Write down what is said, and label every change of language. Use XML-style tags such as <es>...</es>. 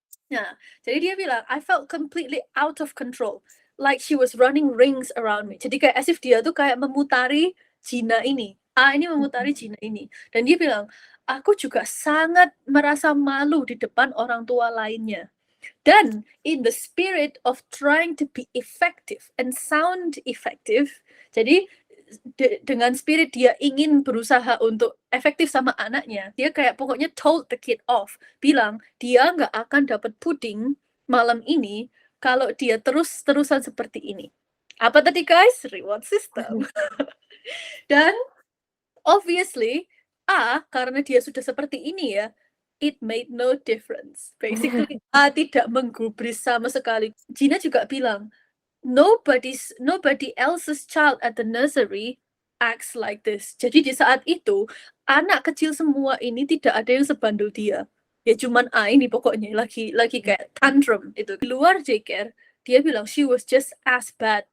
<id>Nah, jadi dia bilang,</id> <en>I felt completely out of control, like she was running rings around me.</en> <id>Jadi kayak</id> <en>as if</en> <id>dia tuh kayak memutari Gina ini, ini memutari Gina ini. Dan dia bilang, aku juga sangat merasa malu di depan orang tua lainnya. Dan</id> <en>in the spirit of trying to be effective and sound effective,</en> <id>jadi dengan spirit dia ingin berusaha untuk efektif sama anaknya, dia kayak pokoknya</id> <en>told the kid off,</en> <id>bilang dia nggak akan dapat puding malam ini kalau dia terus-terusan seperti ini. Apa tadi guys?</id> <en>Reward system.</en> <id>Dan obviously, karena dia sudah seperti ini ya,</id> <en>it made no difference. Basically,</en> <id>tidak menggubris sama sekali. Gina juga bilang,</id> <en>nobody else's child at the nursery acts like this.</en> <id>Jadi di saat itu, anak kecil semua ini tidak ada yang sebandel dia. Ya cuman ini pokoknya lagi kayak tantrum itu. Di luar daycare, dia bilang</id> <en>she was just as bad.</en>